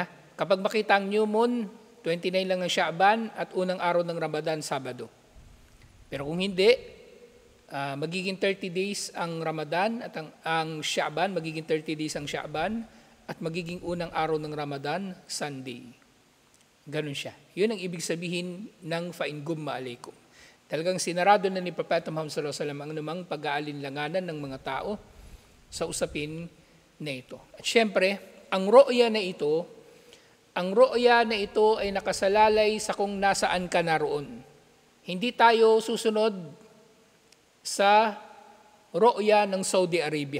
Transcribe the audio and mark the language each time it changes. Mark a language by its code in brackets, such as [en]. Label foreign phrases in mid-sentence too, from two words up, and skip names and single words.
[tl] Kapag makita ang [en] new moon, [tl] 29 lang ang Sha'ban at unang araw ng Ramadan, Sabado. Pero kung hindi, magiging 30 days ang Ramadan at ang Sha'ban, magiging 30 days ang Sha'ban at magiging unang araw ng Ramadan, Sunday. Ganun siya. Yun ang ibig sabihin ng [ar] فإن غم عليكم. [tl] Talagang sinarado na ni Propeta Muhammad [ar] صلى الله عليه وسلم [tl] ang anumang pag-aalinlanganan ng mga tao sa usapin na ito. At syempre, ang ru'ya na ito ay nakasalalay sa kung nasaan ka naroon. Hindi tayo susunod sa ru'ya ng Saudi Arabia.